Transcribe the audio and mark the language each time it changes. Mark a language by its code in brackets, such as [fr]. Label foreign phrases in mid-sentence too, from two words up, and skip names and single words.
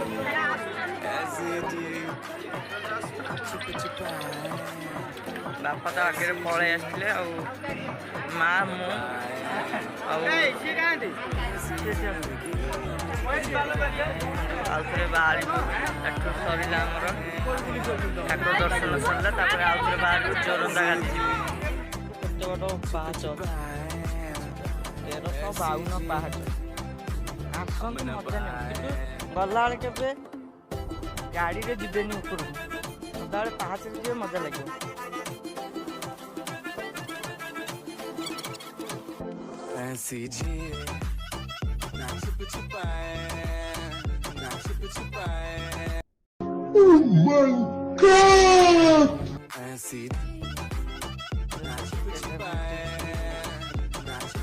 [or] ବାପା ତ ଆଗରେ ପଳେଇ ଆସିଥିଲେ ଆଉ ମା ମୁଁ ଆଉ ଥରେ ବାହାରିବୁ ଏଠୁ ସରିଲା ଆମର ଠାକୁର ଦର୍ଶନ ସରିଲା ତାପରେ ଆଉ ଥରେ ବାହାରିବୁ ଜୋରନ୍ଦା ଗାଦି ଯିବୁ କେତେ ବଡ଼ ପାହାଚ 1352 ପାହାଚ ଆସନ୍ତୁ ମଜା ନେବେ କିନ୍ତୁ ଗଲାବେଳେ କେବେ ଗାଡ଼ିରେ ଯିବେନି ଉପରକୁ ସଦାବେଳେ ପାହାଚରେ ଯିବେ ମଜା ଲାଗିବ [hi] ऐसी जी ना छुप छुपाए ना छुप छुपाए [en] Oh my God [hi] ऐसी ना छुप छुपाए ना छुप